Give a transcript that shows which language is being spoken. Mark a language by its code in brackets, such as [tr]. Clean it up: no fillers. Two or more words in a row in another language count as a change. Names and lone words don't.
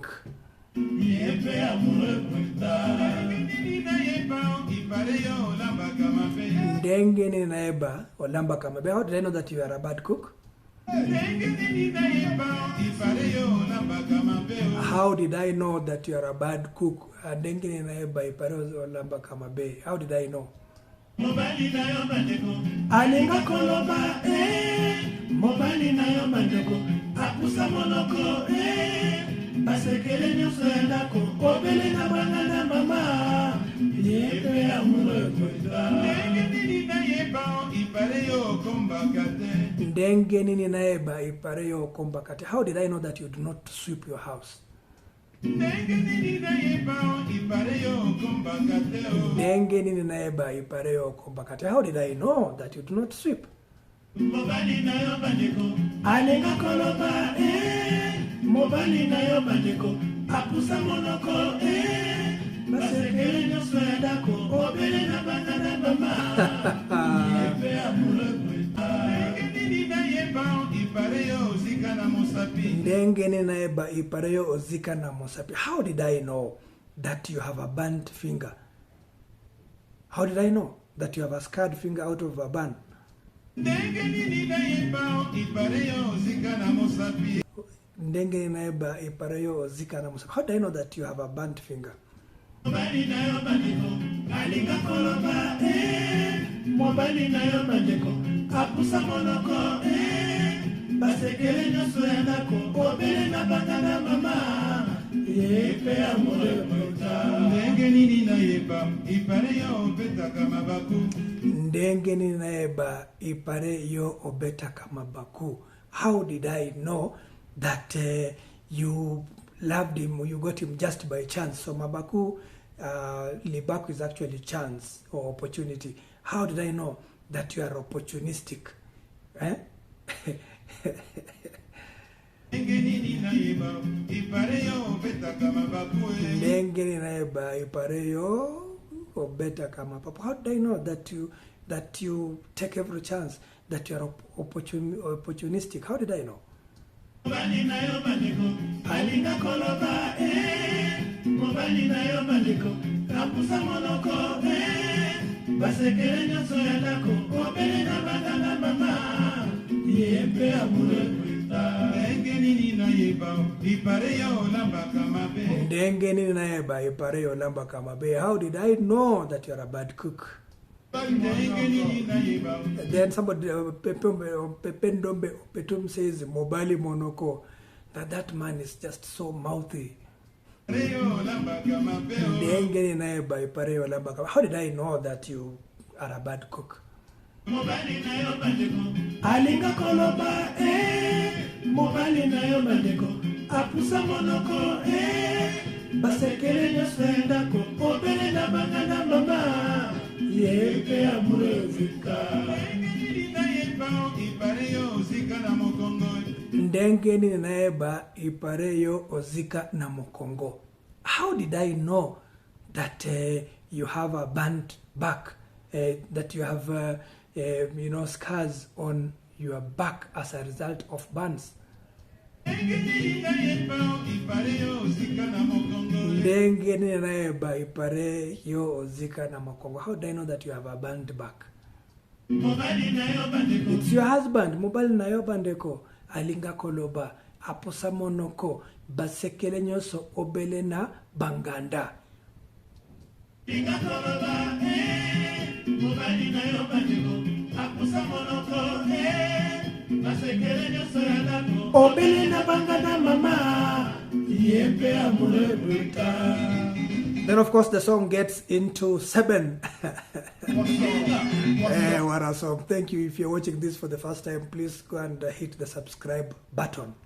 [en] How did I know that you are a bad cook? How did I know that you are a bad cook? How did I know? [ln] Alinga koloba Mobali na yo bandeko apusa monoko basekele nyoso yandako obele na bangana mama yepe amulo kwita ndenge nini naeba ipare yo kombakate. [en] How did I know that you do not sweep your house? [ln] Ndenge nini naeba ipare yo kombakate. [en] How did I know that you do not sweep? [ln] Mobali na yo bandeko alenga koloba Mobali na yo bandeko apusa monoko basekele nyoso yandako obele na bangana mama yepe amulo kwita ndenge naeba ipareyo ozika na mosapi. [en] How did I know that you have a burnt finger? How did I know that you have a scarred finger out of a burn? [ln] Ndenge naeba ipareyo ozika na mosapi. [en] How did I know that you have a burnt finger? [ln] Mobali na yo bandeko alinga koloba Mobali na yo bandeko apusa monoko basekele nyoso yandako obele na bangana mama yepe amule kwita ndenge nini naeba ipare yo obeta kama baku. Ndenge nini naeba ipare yo obeta kama baku. [en] How did I know that you loved him, you got him just by chance? So [ln] mabaku, libaku [en] is actually chance or opportunity. How did I know that you are opportunistic? [ln] Ndenge nini naeba ipare yo obeta kama papu. [en] How did I know that you take every chance, that you are opportunistic? How did I know? [ln] Mobali na yo bandeko, alinga koloba mobali na yo bandeko, apusa monoko basekele nyonso ya ndako, obele na bana mama, yepe amure kuita. Ndenge nini na yeba, ipare ya olamba kamabe. Ndenge nini na yeba, ipare ya olamba kamabe. [en] How did I know that you're a bad cook? Then somebody, Pependombe Petum says, [ln] Mobali Monoko, [en] that man is just so mouthy. How did I know that you are a bad cook? [ln] Alinga koloba mobali na yo bandeko, apusa monoko basekele nyonso ya ndako, obele na bana mama, yepe amure zika. Ndenge nini naeba ipareyo ozika na mokongo. [en] How did I know that you have a burnt back, that you have scars on your back as a result of burns? [ln] Ndenge nini naeba ipareyo ozika na mokongo. [en] How do I know that you have a burnt back? It's your husband. [ln] Mobali na yo bandeko, alinga koloba, aposa monoko, basekele nyoso, obele na banganda. Alinga koloba, mobali na yo bandeko, aposa monoko, basekele nyoso ya ndako, obele na banganda mama, yepe amure buta. [en] Then of course the song gets into 7. What a song. Thank you. If you're watching this for the first time, please go and hit the subscribe button.